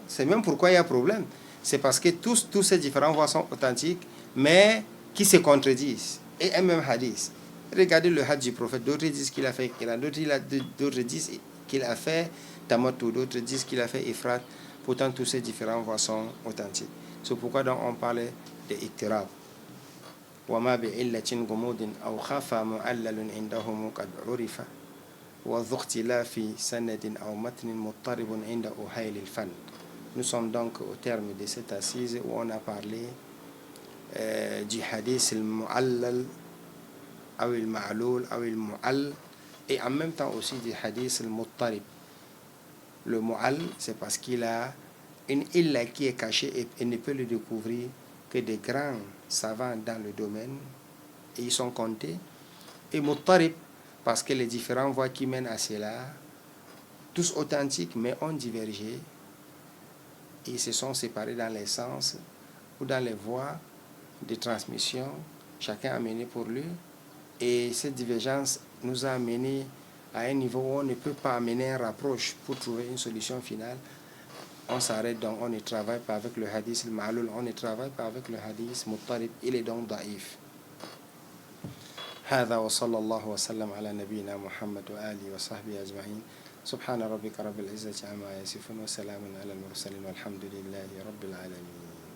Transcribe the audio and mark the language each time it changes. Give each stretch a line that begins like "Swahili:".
French: C'est même pourquoi il y a problème. C'est parce que tous ces différentes voix sont authentiques, mais qui se contredisent. Et un même hadith. Regardez le hadith du prophète. D'autres disent qu'il a fait Qiran, d'autres disent qu'il a fait tamattu, d'autres disent qu'il a fait ifrat. Pourtant, tous ces différentes voix sont authentiques. C'est pourquoi donc on parlait de ittirab.
Arabic: وما بعلة جمود أو خفى معلل عندهم قد عرف وذو اختلاف سند أو متن مضطرب عند أهيل الفن.
French: Nous sommes donc au terme de cette assise où on a parlé du hadith al-mu'allal ou al-ma'loul ou al-mu'all, et en même temps aussi du hadith al-muttarib. Le mu'all, c'est parce qu'il a une illa qui est cachée et ne peut le découvrir que des grands savants dans le domaine, et ils sont comptés. Et muttarib, parce que les différentes voies qui mènent à cela, tous authentiques mais ont divergé, et se sont séparés dans les sens ou dans les voies de transmission, chacun a mené pour lui, et cette divergence nous a amené à un niveau où on ne peut pas amener un rapproche pour trouver une solution finale. On s'arrête donc, on ne travaille pas avec le hadith al-ma'loul, on ne travaille pas avec le hadith muttarib, il est donc daïf.
Arabic: هذا وصلى الله وسلم على نبينا محمد وآله وصحبه أجمعين. سبحان ربك رب العزة عما يصفون وسلام على المرسلين والحمد لله رب العالمين.